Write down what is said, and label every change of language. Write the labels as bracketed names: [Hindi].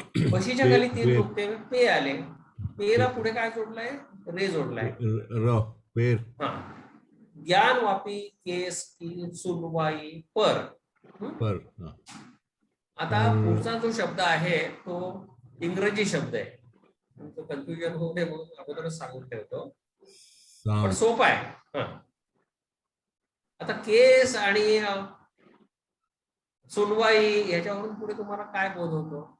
[Marathi] बशीच्या खाली तीन नुकते पे आले. पेला पुढे काय जोडलाय? रे जोडलाय. पेर. [Urdu] हा, ज्ञान वापी केस की सुनवाई पर. [Marathi] आता पुढचा जो शब्द आहे तो इंग्रजी शब्द आहे. तो कन्फ्युजन होऊ नये म्हणून अगोदरच सांगून ठेवतो, पण सोपा आहे. आता केस आणि सुनवाई ह्याच्यावरून पुढे तुम्हाला काय बोध होतो?